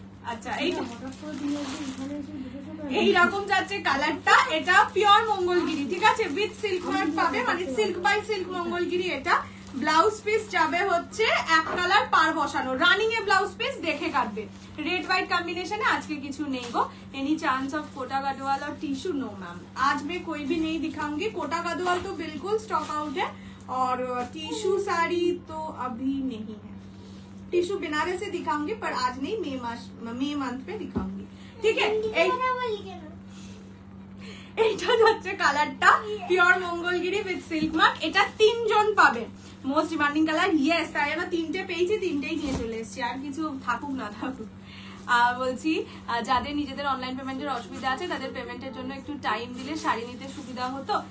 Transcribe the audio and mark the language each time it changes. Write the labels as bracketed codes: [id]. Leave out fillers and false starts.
[bn] আচ্ছা এইরকম যাচ্ছে কালারটা, এটা পিওর মঙ্গলগিরি ঠিক আছে, উইথ সিল্ক মার্ক পাবে, মানে সিল্ক বাই সিল্ক মঙ্গলগিরি এটা। ব্লাউজ পিস যাবে হচ্ছে এক কালার পার বসানো, রানিং এ ব্লাউজ পিস দেখে কাটবে। [hi] रेड व्हाइट कॉम्बिनेशन है, आज के किचू नहीं गो। [en] any chance of [hi] Kota Gadwal और टिश्यू? नो मैम, आज मैं कोई भी नहीं दिखाऊंगी। कोटा गदवाल तो बिल्कुल स्टॉक आउट है, और टिश्यू साड़ी तो अभी नहीं है। टिश्यू बनारस से दिखाऊंगी, पर आज नहीं, मई मंथ पे दिखाऊंगी ठीक है। [bn] এইটা হচ্ছে কালারটা, pure Mangalagiri with silk mark, এটা 3 জন পাবে। মোস্ট ডিমান্ডিং কালার, ইয়েস, তাই আমরা 3টে পেয়েছি, 3টেই নিয়ে চলে এসেছি, আর কিছু থাকুক না থাকুক। বলছি যাদের নিজেদের অনলাইন পেমেন্টের অসুবিধা আছে তাদের পেমেন্টের জন্য একটু টাইম দিলে শাড়ি নিতে সুবিধা হতো।